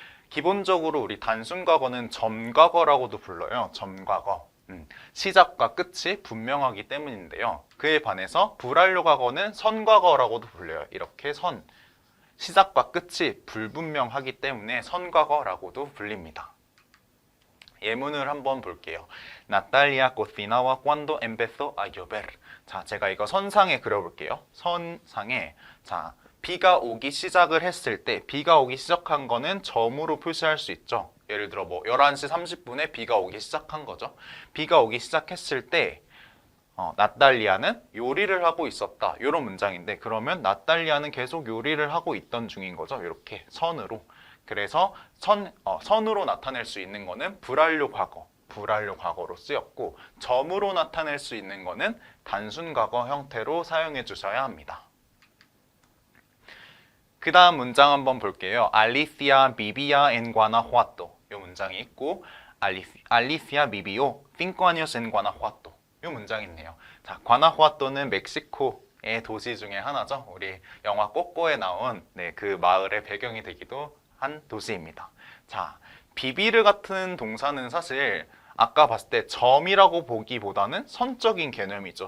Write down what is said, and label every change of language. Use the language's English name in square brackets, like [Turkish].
[Korean] 기본적으로 우리 단순 과거는 점과거라고도 불러요. 점과거. 시작과 끝이 분명하기 때문인데요. 그에 반해서 불완료 과거는 선과거라고도 불려요. 이렇게 선. 시작과 끝이 불분명하기 때문에 선과거라고도 불립니다. 예문을 한번 볼게요. [Spanish] Natalia cocinaba cuando empezó a llover. [Korean] 자, 제가 이거 선상에 그려볼게요. 선상에 자, 비가 오기 시작을 했을 때 비가 오기 시작한 거는 점으로 표시할 수 있죠. 예를 들어 뭐 11시 30분에 비가 오기 시작한 거죠. 비가 오기 시작했을 때 나탈리아는 요리를 하고 있었다. 이런 문장인데 그러면 나탈리아는 계속 요리를 하고 있던 중인 거죠. 이렇게 선으로. 그래서 선으로 나타낼 수 있는 거는 불완료 과거, 불완료 과거로 쓰였고 점으로 나타낼 수 있는 거는 단순 과거 형태로 사용해 주셔야 합니다. 그 다음 문장 한번 볼게요. [Spanish] Alicia vivía en Guanajuato. [Korean] 이 문장이 있고 [Spanish] Alicia vivió 5 años en Guanajuato. [Korean] 이 문장이 있네요. 자, 과나후아토는 멕시코의 도시 중에 하나죠. 우리 영화 꼬꼬에 나온 그 마을의 배경이 되기도 한 도시입니다. 자, 비비르 같은 동사는 사실 아까 봤을 때 점이라고 보기보다는 선적인 개념이죠.